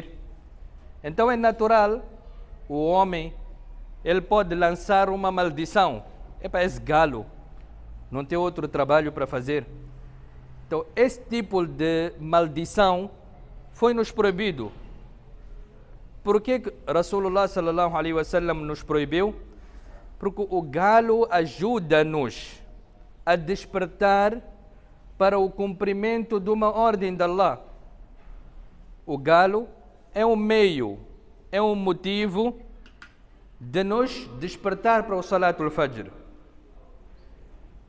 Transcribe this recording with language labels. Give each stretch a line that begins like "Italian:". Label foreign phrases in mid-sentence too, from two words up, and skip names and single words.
Portuguese: Então é natural, o homem, ele pode lançar uma maldição. É para esse galo, não tem outro trabalho para fazer. Então esse tipo de maldição foi-nos proibido. Por que
Arabic: رسول الله صلى الله عليه وسلم
Portuguese: nos proibiu? Porque o galo ajuda-nos a despertar para o cumprimento de uma ordem de Allah. O galo é um meio, é um motivo de nos despertar para o
Arabic: صلاة الفجر.